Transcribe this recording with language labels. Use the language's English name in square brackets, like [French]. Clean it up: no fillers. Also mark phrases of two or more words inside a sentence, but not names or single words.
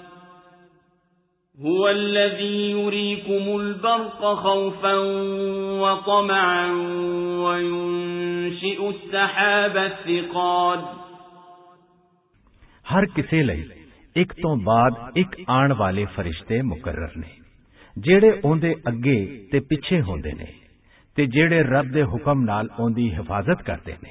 [Arabic] هو الذي يريكم البرق خوفا وطمعا وينشئ السحاب الثقال. [Punjabi] ਹਰ ਕਿਸੇ ਲਈ ਇੱਕ ਤੋਂ ਬਾਅਦ ਇੱਕ ਆਉਣ ਵਾਲੇ ਫ਼ਰਿਸ਼ਤੇ ਮੁਕੱਰਰ ਨੇ ਜਿਹੜੇ ਓਂਦੇ ਅੱਗੇ ਤੇ ਪਿੱਛੇ ਹੁੰਦੇ ਨੇ ਤੇ ਜਿਹੜੇ ਰੱਬ ਦੇ ਹੁਕਮ ਨਾਲ ਓਂਦੀ ਹਿਫ਼ਾਜ਼ਤ ਕਰਦੇ ਨੇ।